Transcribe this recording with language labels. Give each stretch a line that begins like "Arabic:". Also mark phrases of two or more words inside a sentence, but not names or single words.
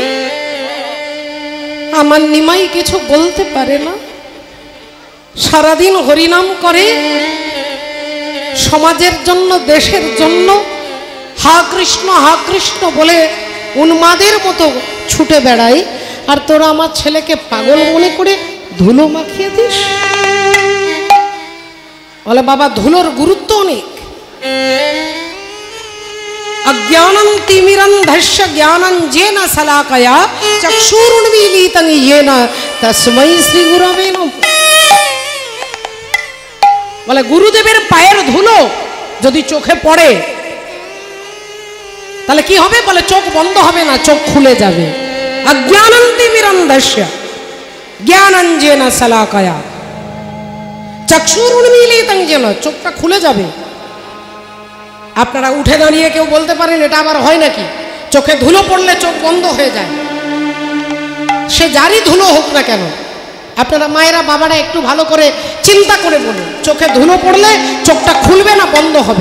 Bangla: আমার নিমাই কিছু বলতে পারে না, সারাদিন হরিনাম করে, সমাজের জন্য, দেশের জন্য হা কৃষ্ণ বলে উন্মাদের মতো ছুটে বেড়াই, আর তোরা আমার ছেলেকে পাগল মনে করে ধুলো মাখিয়ে দিস। বলে বাবা, ধুলোর গুরুত্ব অনেক।
Sanskrit: अज्ञानं तिमिरन्धस्य ज्ञानञ्जेन शलाकया चक्षुरुन्मीलितं येन तस्मै श्री गुरवे नमः।
Bangla: বলে গুরুদেবের পায়ের ধুলো যদি চোখে পড়ে তাহলে কি হবে? বলে চোখ বন্ধ হবে না, চোখ খুলে যাবে।
Sanskrit: अज्ञानं तिमिरन्धस्य ज्ञानञ्जेन शलाकया चक्षुरुन्मीलितं येन,
Bangla: চোখটা খুলে যাবে। আপনারা উঠে দাঁড়িয়ে কেউ বলতে পারেন এটা আবার হয় নাকি? চোখে ধুলো পড়লে চোখ বন্ধ হয়ে যায়, সে যারই ধুলো হোক না কেন। আপনারা মায়েরা, বাবারা একটু ভালো করে চিন্তা করে বলুন, চোখে ধুলো পড়লে চোখটা খুলবে না বন্ধ হবে?